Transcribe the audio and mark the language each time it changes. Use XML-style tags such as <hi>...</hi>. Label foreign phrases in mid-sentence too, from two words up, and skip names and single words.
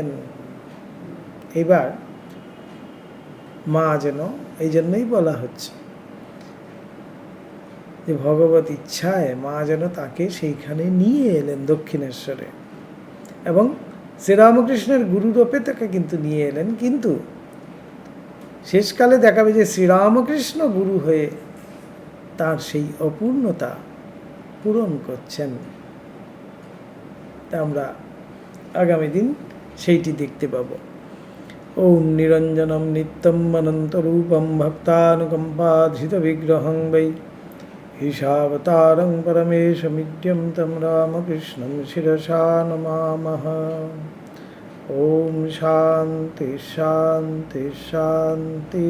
<bn>এবার মা যেন, এই জন্যই বলা হচ্ছে যে ভগবত ইচ্ছায় মা যেন তাকে সেইখানে নিয়ে এলেন দক্ষিণেশ্বরে, এবং শ্রীরামকৃষ্ণের গুরুরূপে তাকে কিন্তু নিয়ে এলেন। কিন্তু শেষকালে দেখাবে যে শ্রীরামকৃষ্ণ গুরু হয়ে তার সেই অপূর্ণতা পূরণ করছেন। তা আমরা আগামী দিন সেইটি দেখতে পাব।</bn> <sa>ওম নিরঞ্জনম নিত্যম অনন্তরূপম ভক্তানুকম্পাধৃত বিগ্রহং বৈ ঈশাবতারং পরমেশমিদ্যম তম রামকৃষ্ণম শিরসা নমামঃ। ওম শান্তি শান্তি শান্তি।</sa>